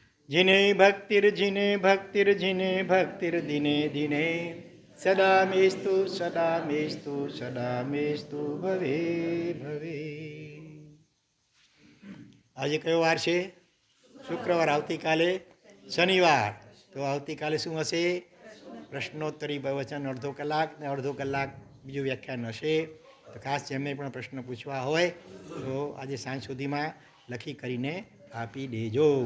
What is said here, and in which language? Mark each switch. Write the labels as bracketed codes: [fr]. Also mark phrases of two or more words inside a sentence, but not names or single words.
[sa] जिने भक्तिर् दिने दिने सदा मेस्तु भवे भवे. [gu] આજે કયો વાર છે? શુક્રવાર. આવતીકાલે શનિવાર. તો આવતીકાલે શું હશે? પ્રશ્નોત્તરી પ્રવચન અડધો કલાક ને અડધો કલાક બીજું વ્યાખ્યાન હશે. તો ખાસ જેમને પણ પ્રશ્ન પૂછવા હોય તો આજે સાંજ સુધીમાં લખી કરીને આપી દેજો.